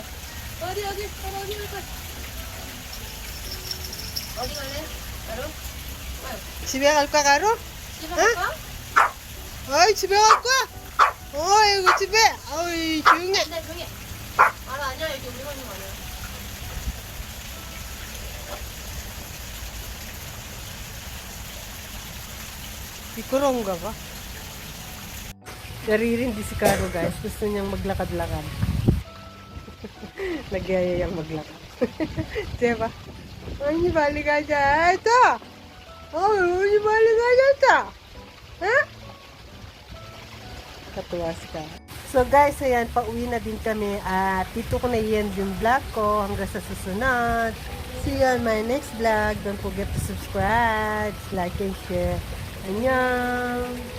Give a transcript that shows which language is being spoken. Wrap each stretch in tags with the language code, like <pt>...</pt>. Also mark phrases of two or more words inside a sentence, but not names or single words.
<ko>어디 갈 거야? 어디 갈래? 바로? 집에 갈까, 가로? 집에 갈까? 어이, 집에 갈까? 어이구, 집에. 어이, 조용해. 네, 조용히 해. 알아, 아니야. 여기 우리 가는 거 아니야.</ko> <tl>Mikurongga ba? Naririndi si Caro guys. Gusto niyang maglakad-lakad. Nagyayayang maglakad. Diba? Ay, balik ka dyan. Ito! Ay, balik ka dyan. Ito! Ha? Katuwa si Caro.</tl> <en>So guys,</en> <tl>ayan, pauwi na din kami. At dito ko na i-end yung vlog ko hanggang sa susunod.</tl> <en>See you on my next vlog. Don't forget to subscribe, like, and share.</en> <ko>안녕.</ko>